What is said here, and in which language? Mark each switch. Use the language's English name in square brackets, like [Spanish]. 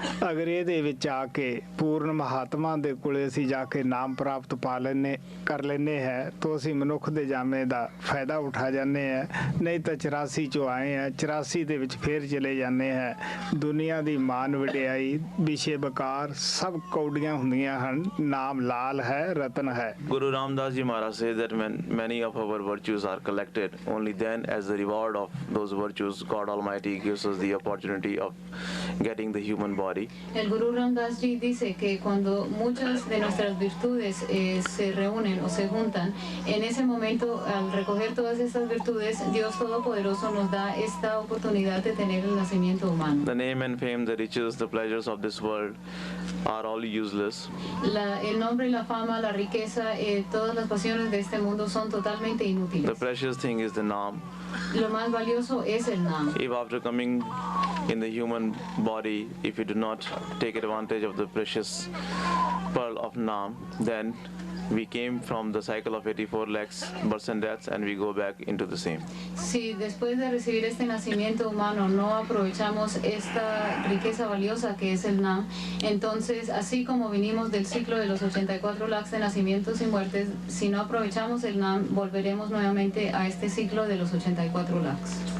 [Punjabi] ਅਗਰ ਇਹਦੇ ਵਿੱਚ ਆ ਕੇ ਪੂਰਨ ਮਹਾਤਮਾ ਦੇ ਕੋਲੇ ਅਸੀਂ ਜਾ ਕੇ ਨਾਮ ਪ੍ਰਾਪਤ ਕਰ ਲੈਨੇ ਹੈ ਤਾਂ ਅਸੀਂ ਮਨੁੱਖ ਦੇ ਜਾਮੇ ਦਾ ਫਾਇਦਾ ਉਠਾ ਜਾਂਦੇ ਹੈ। ਨਹੀਂ ਤਾਂ 84 ਚੋਂ ਆਏ ਆ, 84 ਦੇ ਵਿੱਚ ਫੇਰ ਚਲੇ ਜਾਂਦੇ ਹੈ। ਦੁਨੀਆ ਦੀ ਮਾਨ ਵਡਿਆਈ ਵਿਸ਼ੇ ਬਕਾਰ ਸਭ ਕੌਡੀਆਂ ਹੁੰਦੀਆਂ ਹਨ, ਨਾਮ ਲਾਲ ਹੈ ਰਤਨ ਹੈ। [English] Guru Ramdas Ji Maharaj says that when many of our virtues are collected, only then as the reward of those virtues, God Almighty gives us the opportunity of getting the human body. [Spanish] El Guru Ramdas Ji dice que cuando muchas de nuestras virtudes se reúnen o se juntan, en ese momento, al recoger todas estas virtudes, Dios Todopoderoso nos da esta oportunidad de tener el nacimiento humano. [English] The name and fame, the riches, the pleasures of this world are all useless. [Spanish] El nombre, la fama, la riqueza, todas las pasiones de este mundo son totalmente [English] The [Spanish] inútiles. [English] precious thing is the Naam. [Spanish] Lo más valioso es el Nam. [English] If after coming in the human body, if you do not take advantage of the precious pearl of Naam, then we came from the cycle of 84 lakhs births and deaths, and we go back into the same. [Spanish] Si después de recibir este nacimiento humano no aprovechamos esta riqueza valiosa que es el Nam, entonces así como vinimos del ciclo de los 84 lakhs de nacimientos y muertes, si no aprovechamos el Nam, volveremos nuevamente a este ciclo de los 84 lakhs.